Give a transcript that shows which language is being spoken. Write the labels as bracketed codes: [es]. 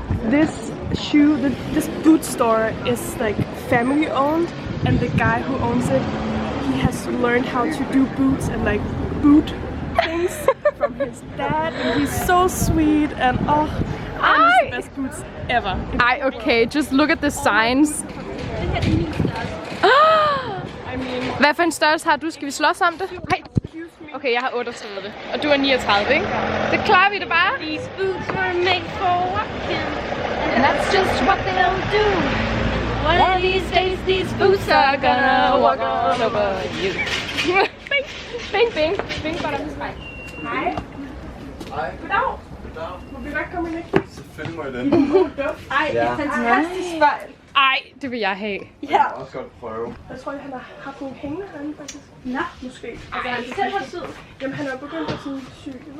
[en] This this boot store is like family owned, and the guy who owns it, he has learned how to do boots and like boot things from his dad, and he's so sweet and oh, it's the best boots ever. Okay, just look at the signs. I mean, [da] Hvad for en størrelse har du? Skal vi slås om det? Hej. Okay, jeg har 38, og du er 39, ikke? Det klarer vi det bare. [en] These boots were made for walking, And that's just what they'll do. one of these days these boots are gonna walk all over you. Bing, bing, bing. Bing, bada, bing. [da] hej. Goddag. Må vi godt komme ind? Selvfølgelig må I det. Ej, fantastisk spejl. Ej, det vil jeg have. Ja. Jeg også godt prøve. Jeg tror, han har haft nogle hængende herinde, faktisk. Nå. Måske. Altså, han selv har tid. Jamen, han er begyndt at sådan syg.